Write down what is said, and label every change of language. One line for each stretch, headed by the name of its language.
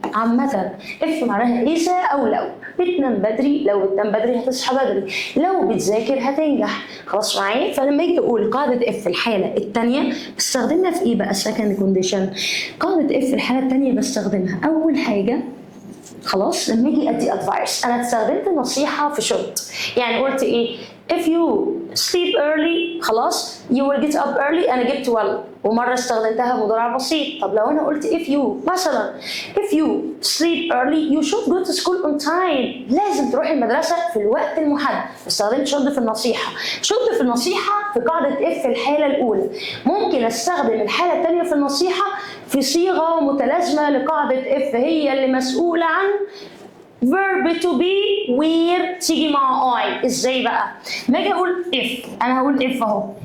Arabic: عامة اف معناها إذا أو لو. بتنام بدري، لو بتنام بدري هتصحى بدري، لو بتذاكر هتنجح. خلاص معايا؟ فلما يجي أقول قاعدة اف الحالة الثانية بستخدمها في ايه بقى؟ السكند كونديشن. قاعدة اف الحالة الثانية بستخدمها أول حاجة خلاص لما اجي ادي ادفايس. انا استخدمت نصيحه في should. يعني قلت ايه؟
English: if you sleep early
Arabic: خلاص
English: you will get up early.
Arabic: انا جبت well ومره استخدمتها مضارع بسيط. طب لو انا قلت
English: if you
Arabic: مثلا
English: if you sleep early you should go to school on time.
Arabic: لازم تروح المدرسه في الوقت المحدد. استخدمت should في النصيحه. should في النصيحه في قاعده if الحاله الاولى. ممكن استخدم الحاله الثانيه في النصيحه في صيغه متلازمه لقاعده if هي اللي مسؤوله عن
English: verb to be where
Arabic: تيجي مع I. ازاي بقى؟ ما اجي اقول if، انا هقول if اهو